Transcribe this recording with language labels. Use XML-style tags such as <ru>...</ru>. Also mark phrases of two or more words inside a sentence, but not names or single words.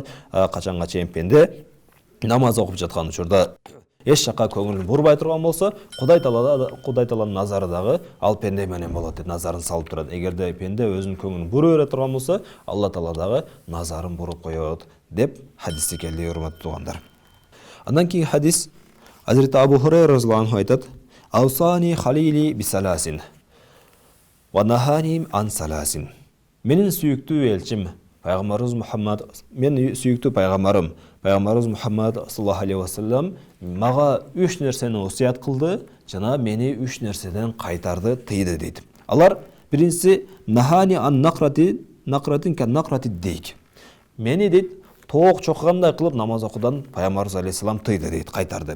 <ky>Качанга чейин пенде намаз окуп жаткан учурда эч жака көңүлүн бурбай турган болсо, Кудай Тааланын назары дагы ал пенде менен болот деп назарын салып турат. Эгерде пенде өзүнүн көңүлүн бура бере турган болсо, Алла Таала дагы назарын буруп коет деп хадисте келди, урматтуу туугандар. Андан кийинки хадис Азирет Абу Хурайра</ky> <ar>رضي الله عنه</ar> <ky>айтат:</ky> <ar>"أوصاني خليلي بثلاث ونهاني عن ثلاث."</ar> <ky>Менин сүйүктүү элчим пайгамбарыбыз Мухаммад, менин сүйүктүү пайгамбарым пайгамбарыбыз Мухаммад</ky> <ar>صلى الله عليه وسلم</ar> <ky>мага 3 нерсени осуят кылды, жана мени 3 нерседен кайтарды, тыйды дейт. Алар биринчиси</ky> <ar>نهاني عن نقرة كنقرة الديك.</ar> <ky>Мени дейт тоок чоккандай кылып намаз окудан пайгамбарыбыз алейхисалам тыйды дейт, кайтарды.</ky>